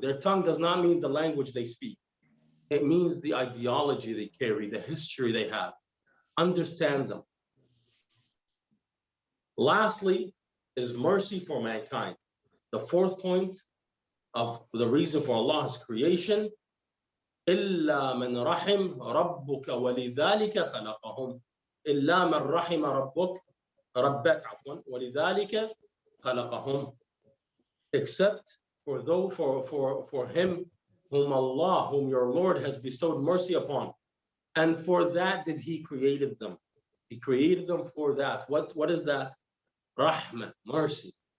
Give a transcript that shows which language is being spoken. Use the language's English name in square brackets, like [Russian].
[English] Their tongue does not mean the language they speak. It means the ideology they carry, the history they have. Understand them. Lastly is mercy for mankind. The fourth point of the reason for Allah's creation, [Arabic] إِلَّا مَنْ رَحِمْ رَبُّكَ وَلِذَلِكَ خَلَقَهُمْ إِلَّا مَنْ رَحِمَ رَبَّكَ وَلِذَلِكَ خَلَقَهُمْ. [English] Except for him whom your Lord has bestowed mercy upon. And for that did he created them. He created them for that. What is that? Rahmah, mercy.